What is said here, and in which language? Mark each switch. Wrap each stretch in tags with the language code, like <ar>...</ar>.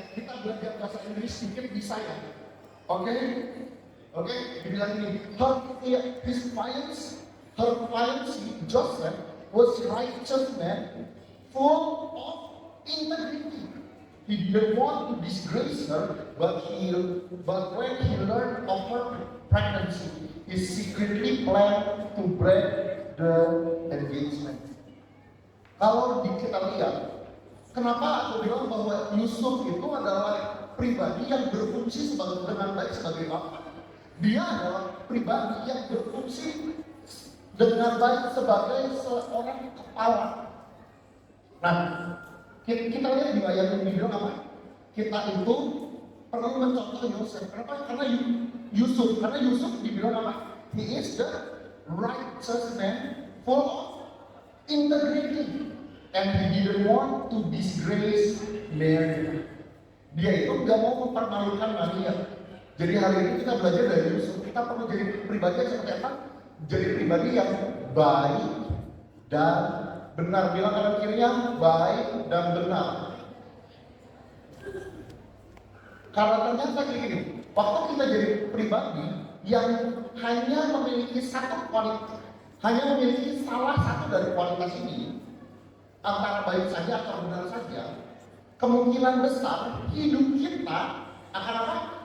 <id>Kita belajar bahasa Inggris sedikit bisa ya. Oke? Dibilang ini,</id> <en>her fiancé Joseph was righteous man, full of integrity. He didn't want to disgrace her, but when he learned of her pregnancy, he secretly planned to break the engagement.</en> <id>Kalau kita lihat, kenapa aku bilang bahwa Yusuf itu adalah pribadi yang berfungsi dengan baik sebagai bapak. Dia adalah pribadi yang berfungsi dengan baik sebagai seorang kepala. Nah, kita lihat di ayat yang dibilang apa? Kita itu perlu mencontoh Yusuf. Kenapa? Karena Yusuf dibilang apa?</id> <en>He is the righteous man, full of integrity, and he didn't want to disgrace Mary.</en> <id>Dia itu nggak mau mempermalukan Maria. Jadi hari ini kita belajar dari Yusuf. Kita perlu jadi pribadi yang seperti apa? Jadi pribadi yang baik dan benar. Bilang kanan kirinya, baik dan benar. Karena ternyata kayak gini, waktu kita jadi pribadi yang hanya memiliki satu kualitas, hanya memiliki salah satu dari kualitas ini, antara baik saja atau benar saja, kemungkinan besar hidup kita akan apa?</id>